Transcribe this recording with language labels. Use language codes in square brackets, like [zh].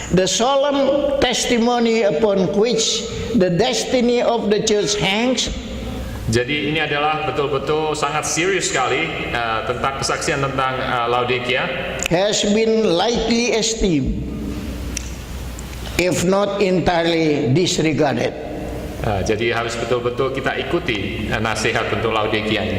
[en] The solemn testimony upon which the destiny of the church hangs. [id] Jadi ini adalah betul-betul sangat serius sekali tentang kesaksian tentang Laodikia. [en] Has been lightly esteemed, if not entirely disregarded. [id] Jadi harus betul-betul kita ikuti nasihat untuk Laodikia ini.